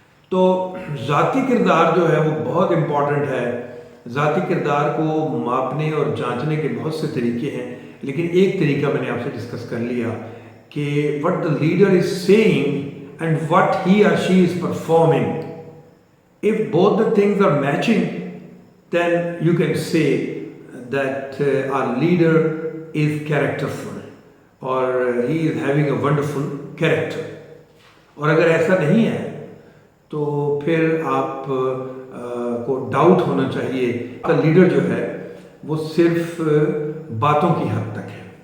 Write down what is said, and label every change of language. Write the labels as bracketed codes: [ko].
[ur] تو ذاتی کردار جو ہے وہ بہت امپورٹنٹ ہے. ذاتی کردار کو ماپنے اور جانچنے کے بہت سے طریقے ہیں، لیکن ایک طریقہ میں نے آپ سے ڈسکس کر لیا کہ [en] what the leader is saying and what he or she is performing. If both the things are matching, then you can say that our leader is characterful or he is having a wonderful character. [ur] اور اگر ایسا نہیں ہے تو پھر آپ کو doubt ہونا چاہیے کہ لیڈر جو ہے وہ صرف باتوں کی حد تک ہے.